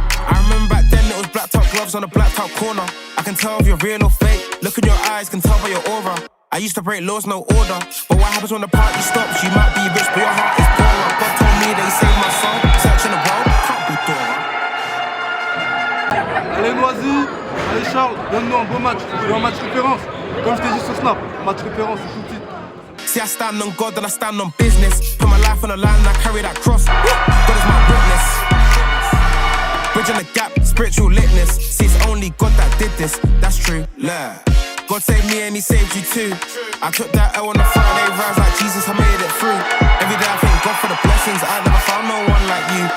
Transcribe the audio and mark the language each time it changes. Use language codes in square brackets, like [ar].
[en] I remember back then it was black top gloves on a black top corner. I can tell if you're real or fake, look in your eyes, can tell by your aura. I used to break laws, no order. But what happens when the party stops? You might be rich, but your heart is poor. God told me that he saved my soul. Searching the world, can't be Dora. [fr] Allez Noisy, allez Charles, donne-nous un beau match. Tu veux un match référence? Comme je t'ai dit sur Snap, match référence, c'est tout de suite. [en] See, I stand on God and I stand on business. Put my life on the line and I carry that cross. God is my witness. Bridging the gap, spiritual litness. See, it's only God that did this. That's true, yeah. God saved me and he saved you too. I took that L on a Friday, rise like Jesus, I made it through. Every day I thank God for the blessings, I never found no one like you.